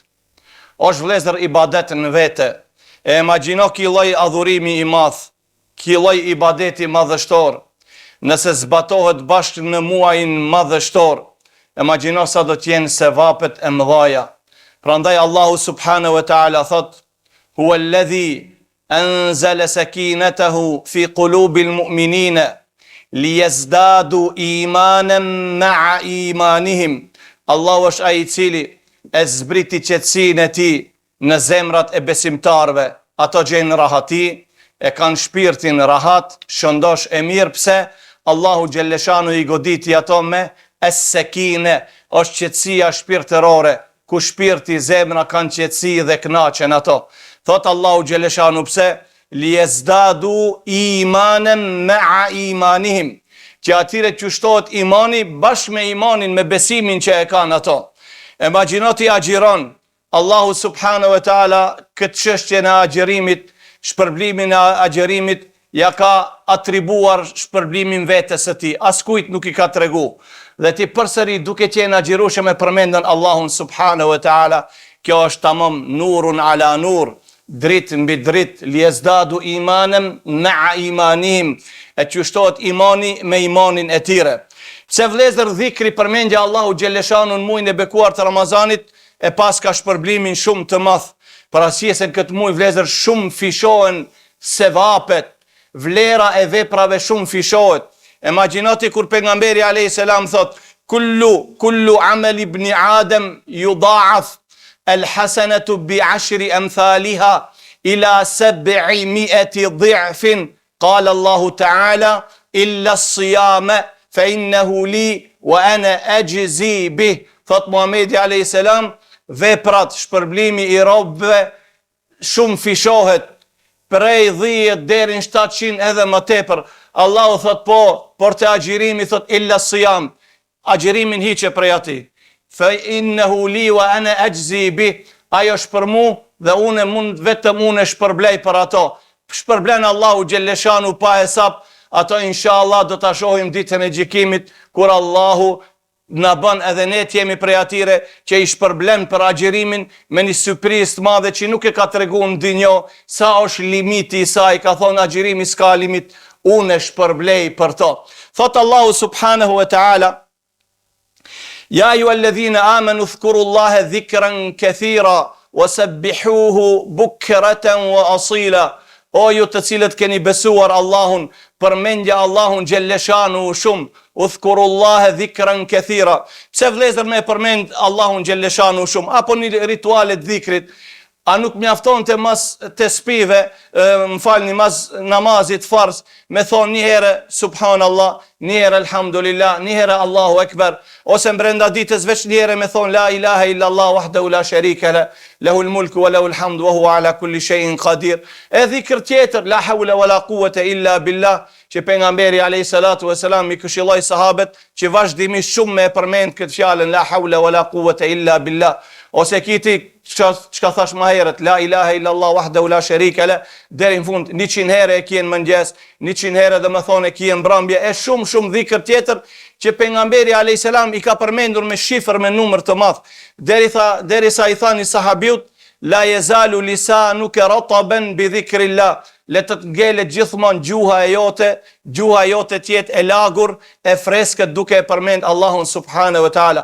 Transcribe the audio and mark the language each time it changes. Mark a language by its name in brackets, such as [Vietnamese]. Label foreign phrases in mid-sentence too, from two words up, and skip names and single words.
[Albanian] Është vëllezër ibadet në vete. E imagjino ky lloj adhurimi i madh, ky lloj ibadeti madhështor, nëse zbatohet bashkë në muajin madhështor, imagjino sa do të jenë sevapet e mëdhaja. Prandaj Allahu [Arabic] سبحانه وتعالى [Albanian] thot: [Arabic] "هو الذي أنزل سكينته في قلوب المؤمنين ليزدادوا إيمانا مع إيمانهم." [Albanian] Allahu është ai i cili e zbriti qetësinë e tij në zemrat e besimtarëve. Ato gjejnë rahati, e kanë shpirtin rahat, shëndosh e mirë. Pse? Allahu xhelleshanu i goditi ato me es-sekine, është qetësia shpirtërore, ku shpirti, zemra kanë qetësi dhe kënaqen ato. Thot Allahu xhelleshanu pse? [Arabic] ليزدادوا إيمانا مع إيمانهم, [Albanian] që atyre që shtohet imani bashkë me imanin, me besimin që e kanë ato. Imagjino ti agjiron, Allahu [Arabic] سبحانه وتعالى [Albanian] këtë çështje në agjerimit, shpërblimin e agjerimit, ja ka atribuar shpërblimin vetes së tij, askujt nuk i ka tregu. Dhe ti përsëri duke qenë agjirueshëm e përmendën Allahun [Arabic] سبحانه وتعالى, [Albanian] kjo është tamam [Arabic] نور على نور, [Albanian] dritë mbi dritë, [Arabic] ليزدادوا إيمانا مع إيمانهم, [Albanian] e që shtohet imani me imanin e tyre. Pse vëllezër, dhikri përmendja Allahu xhelleshanu në muajin e bekuar të Ramazanit e pas ka shpërblimin shumë të madh. Për arsye se në këtë muaj vëllezër shumë fishohen sevapet, vlera e veprave shumë fishohet. Imagjinoti kur pejgamberi [Arabic] عليه السلام [Albanian] thot: [Arabic] كل عمل ابن آدم يضاعف الحسنة بعشر أمثالها إلى 700 ضعف. قال الله تعالى: إلا الصيام فإنه لي وأنا أجزي به. [Albanian] Thot Muhamedi [Arabic] عليه السلام, [Albanian] veprat, shpërblimi i robëve shumë fishohet, prej 10 deri në 700 edhe më tepër. Allahu thot por te agjërimi thot [Arabic] إلا صيام, [Albanian] agjërimin hiqe prej atij. [Arabic] فإنه لي وأنا أجزي به, [Albanian] ajo është për mua dhe unë vetëm unë shpërblej për ato. Shpërblen Allahu xhelleshanu pa hesab, ato inshallah do ta shohim ditën e gjykimit, kur Allahu na bën edhe ne të jemi prej atyre që i shpërblen për agjerimin me një surprizë të madhe që nuk e ka treguar në dinjë sa është limiti i saj. Ka thonë agjerimi s'ka limit, unë e shpërblej për to. Thot Allahu [Arabic] سبحانه وتعالى: "يا أيها الذين آمنوا اذكروا الله ذكرا كثيرا وسبحوه بكرة وأصيلا." [Albanian] O ju të cilët keni besuar Allahun, përmendja Allahun xhelleshanu shumë, [Arabic] اذكروا الله ذكرا كثيرا. [Albanian] Pse vëllezër me përmend Allahun xhelleshanu shumë, apo një ritualet dhikrit, a nuk mjafton të mas të spive, mas namazit farz, me thonë një herë subhanallah, një herë alhamdulillah, një herë [Arabic] الله أكبر, [Albanian] ose brenda ditës veç një herë me thonë [Arabic] لا إله إلا الله وحده لا شريك له له الملك وله الحمد وهو على كل شيء قدير. [Albanian] E dhikr tjetër, [Arabic] لا حول ولا قوة إلا بالله, [Albanian] që pejgamberi [Arabic] عليه الصلاة والسلام [Albanian] i këshilloi sahabët që vazhdimisht shumë me përmend këtë fjalën [Arabic] لا حول ولا قوة إلا بالله. [Albanian] Ose kiti çka thash më herët, [Arabic] لا إله إلا الله وحده لا شريك له, [Albanian] deri në fund 100 herë e kien mëngjes, 100 herë dhe më thonë e kien mbrëmje, e shumë dhikr tjetër që pejgamberi [Arabic] عليه السلام [Albanian] i ka përmendur me shifër, me numër të madh, derisa i thani sahabiut, [Arabic] لا يزال لسانك رطبا بذكر الله, [Albanian] le të ngelet gjithmonë gjuha jote tjetë e lagur, e freskët duke e përmend Allahun [Arabic] سبحانه وتعالى.